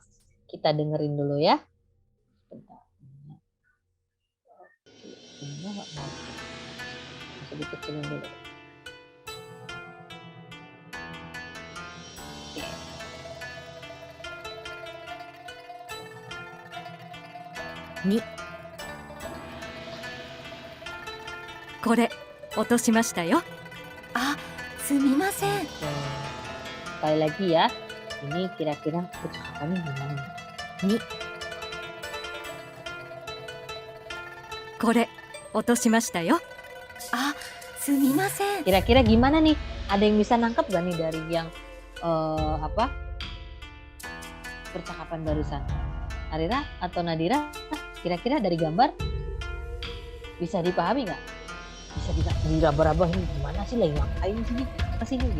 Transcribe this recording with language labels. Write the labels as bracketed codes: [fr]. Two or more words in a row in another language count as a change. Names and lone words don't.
[id] Kita dengerin dulu ya. Sebentar. Ini nggak mau. Bisa dikecilin dulu. Ni. [ja] これ落としましたよ。あ、すみません。 [id] Sekali lagi ya, ini kira-kira percakapannya gimana? Ni. [ja] これ落としましたよ。あ、すみません。 [id] Kira-kira gimana nih? Ada yang bisa nangkep gak nih dari yang percakapan barusan? Arira atau Nadira? Kira-kira dari gambar bisa dipahami nggak? Bisa diraba-raba ini gimana sih, lagi ngapain sih kesini gitu?